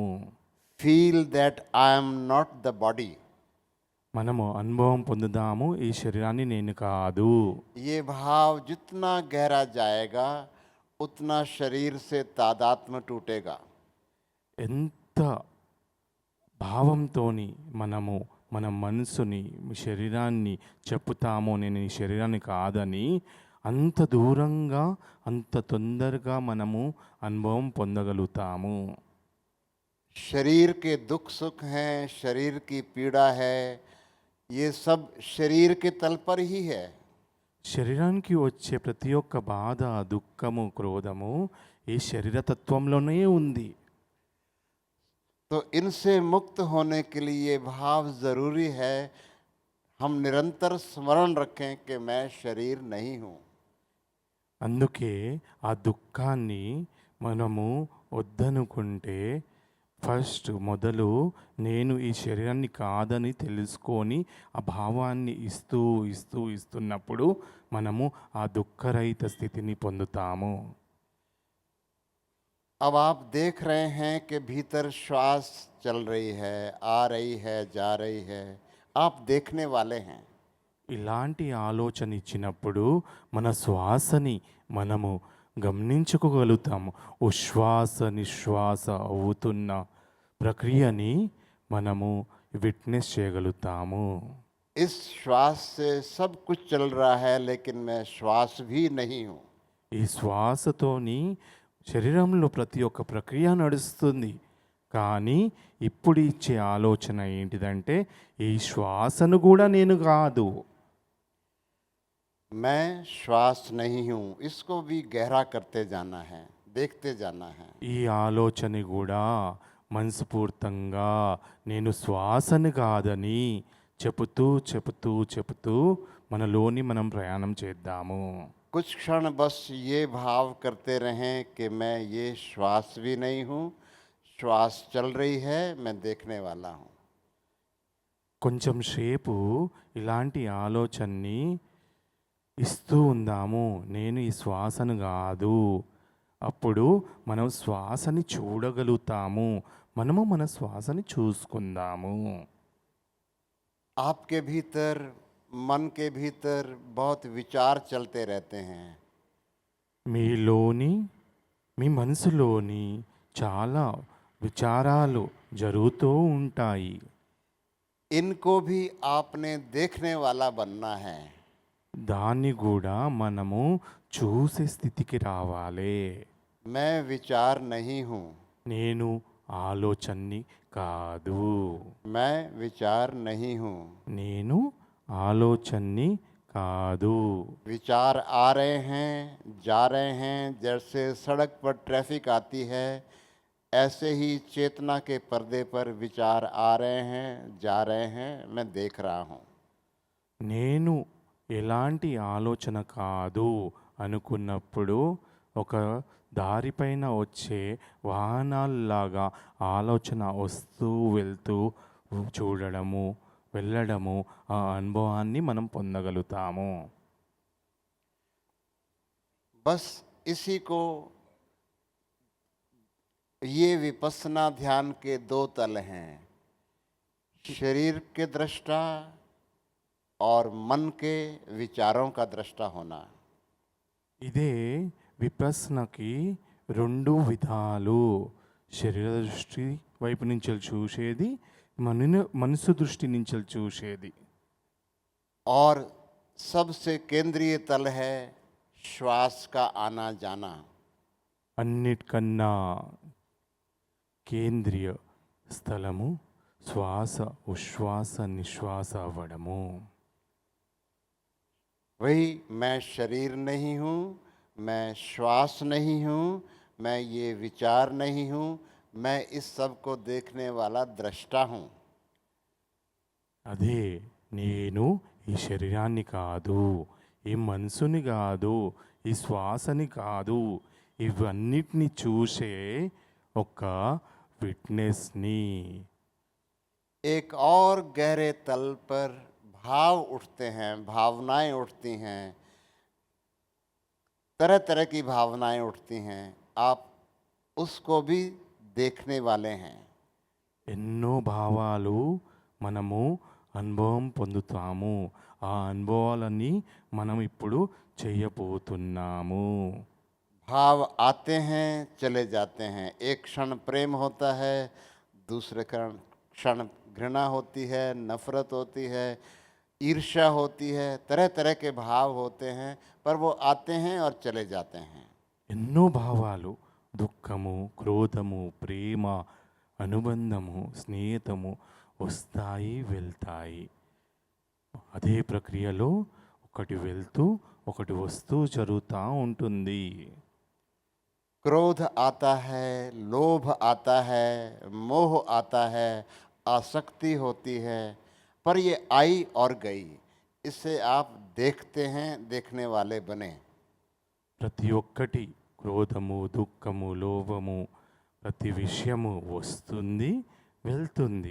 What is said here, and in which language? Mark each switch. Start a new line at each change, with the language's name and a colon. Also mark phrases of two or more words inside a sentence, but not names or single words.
English: Feel that I am not the body।
Telugu: మనము అనుభవం పొందుదాము, ఈ శరీరాన్ని నేను కాదు.
Hindi: ये भाव जितना गहरा जाएगा उतना शरीर से तादात्म्य टूटेगा।
Telugu: ఎంత భావంతోని మనము మన మనసుని శరీరాన్ని చెప్పుతామో నేను ఈ శరీరాన్ని కాదని, అంత దూరంగా అంత తొందరగా మనము అనుభవం పొందగలుగుతాము.
Hindi: शरीर के दुख सुख हैं, शरीर की पीड़ा है, ये सब शरीर के तल पर ही है।
Telugu: శరీరానికి వచ్చే ప్రతి ఒక్క బాధ, దుఃఖము, క్రోధము ఈ శరీరతత్వంలోనే ఉంది.
Hindi: तो इनसे मुक्त होने के लिए ये भाव ज़रूरी है हम निरंतर स्मरण रखें कि मैं शरीर नहीं हूँ।
Telugu: అందుకే ఆ దుఃఖాన్ని మనము వద్దనుకుంటే ఫస్ట్ మొదలు నేను ఈ శరీరాన్ని కాదని తెలుసుకొని ఆ భావాన్ని ఇస్తున్నప్పుడు మనము ఆ దుఃఖరహిత స్థితిని పొందుతాము.
Hindi: अब आप देख रहे हैं कि भीतर श्वास चल रही है, आ रही है, जा रही है। आप देखने वाले हैं।
Telugu: ఇలాంటి ఆలోచన ఇచ్చినప్పుడు మన శ్వాసని మనము గమనించుకోగలుగుతాము. ఉశ్వాస నిశ్వాస అవుతున్న ప్రక్రియని మనము విట్నెస్ చేయగలుగుతాము.
Hindi: इस श्वास से सब कुछ चल रहा है, लेकिन मैं श्वास भी नहीं हूँ।
Telugu: ఈ శ్వాసతోని శరీరంలో ప్రతి ఒక్క ప్రక్రియ నడుస్తుంది. కానీ ఇప్పుడు ఇచ్చే ఆలోచన ఏంటిదంటే ఈ శ్వాసను కూడా నేను కాదు.
Hindi: मैं श्वास नहीं हूँ, इसको भी गहरा करते जाना है, देखते जाना है।
Telugu: ఈ ఆలోచన కూడా మనస్ఫూర్తంగా నేను శ్వాసను కాదని చెబుతూ చెబుతూ చెబుతూ మనలోని మనం ప్రయాణం చేద్దాము.
Hindi: कुछ क्षण बस ये भाव करते रहें कि मैं ये श्वास भी नहीं हूँ, श्वास चल रही है, मैं देखने वाला हूँ।
Telugu: కొంచెం సేపు ఇలాంటి ఆలోచనని ఇస్తూ ఉందాము. నేను ఈ శ్వాసను కాదు. అప్పుడు మనం శ్వాసని చూడగలుగుతాము. మనము మన శ్వాసని చూసుకుందాము.
Hindi: आपके भीतर, मन के भीतर बहुत विचार चलते रहते हैं।
Telugu: మీలోని మీ మనసులోని చాలా విచారాలు జరుగుతూ ఉంటాయి.
Hindi: इनको भी आपने देखने वाला बनना है।
Telugu: దాన్ని కూడా మనము చూసే స్థితికి రావాలి.
Hindi: मैं विचार नहीं हूँ,
Telugu: నేను ఆలోచనని కాదు.
Hindi: मैं विचार नहीं हूँ।
Telugu: నేను ఆలోచనని కాదు.
Hindi: विचार आ रहे हैं, जा रहे हैं, जैसे सड़क पर ट्रैफिक आती है, ऐसे ही चेतना के पर्दे पर विचार आ रहे हैं, जा रहे हैं, मैं देख रहा हूँ।
Telugu: నేను ఎలాంటి ఆలోచన కాదు అనుకున్నప్పుడు ఒక దారిపైన వచ్చే వాహనాల్లాగా ఆలోచన వస్తూ వెళ్తూ చూడడము, వెళ్ళడము, ఆ అనుభవాన్ని మనం పొందగలుగుతాము.
Hindi: बस इसी को, ये विपස්සना ध्यान के दो तल हैं, शरीर के दृष्टा और मन के विचारों का दृष्टा होना।
Telugu: ఇదే విపස්සనకి రెండు విధాలు. శరీర దృష్టి వైపు నుంచి చూసేది, మనసు దృష్టి నుంచి చూసేది.
Hindi: और सबसे केंद्रीय तल है श्वास का आना जाना।
Telugu: అన్నిటికన్నా కేంద్రీయ స్థలము శ్వాస ఉశ్వాస నిశ్వాస అవ్వడము.
Hindi: वही मैं शरीर नहीं हूँ, मैं श्वास नहीं हूँ, मैं ये विचार नहीं हूँ, मैं इस सब को देखने वाला दृष्टा हूँ।
Telugu: అదే నేను ఈ శరీరాన్ని కాదు, ఈ మనసుని కాదు, ఈ శ్వాసని కాదు, ఇవన్నిటిని చూసే ఒక విట్నెస్ని.
Hindi: एक और गहरे तल पर भाव उठते हैं, भावनाएं उठती हैं, तरह तरह की भावनाएं उठती हैं, आप उसको भी देखने वाले हैं।
Telugu: ఎన్నో భావాలు మనము అనుభవం పొందుతాము. ఆ అనుభవాలన్నీ మనం ఇప్పుడు చేయబోతున్నాము.
Hindi: भाव आते हैं, चले जाते हैं। एक क्षण प्रेम होता है, दूसरे क्षण घृणा होती है, नफरत होती है, ईर्ष्या होती है, तरह तरह के भाव होते हैं, पर वो आते हैं और चले जाते हैं।
Telugu: ఎన్నో భావాలు దుఃఖము, క్రోధము, ప్రేమ, అనుబంధము, స్నేహితము వస్తాయి, వెళ్తాయి. అదే ప్రక్రియలో ఒకటి వెళ్తూ ఒకటి వస్తూ జరుగుతూ ఉంటుంది.
Hindi: क्रोध आता है, लोभ आता है, मोह आता है, आसक्ति होती है, पर ये आई और गई। इससे आप देखते हैं, देखने वाले बने।
Telugu: ప్రతి ఒక్కటి క్రోధము, దుఃఖము, లోభము, ప్రతి విషయము వస్తుంది, వెళ్తుంది.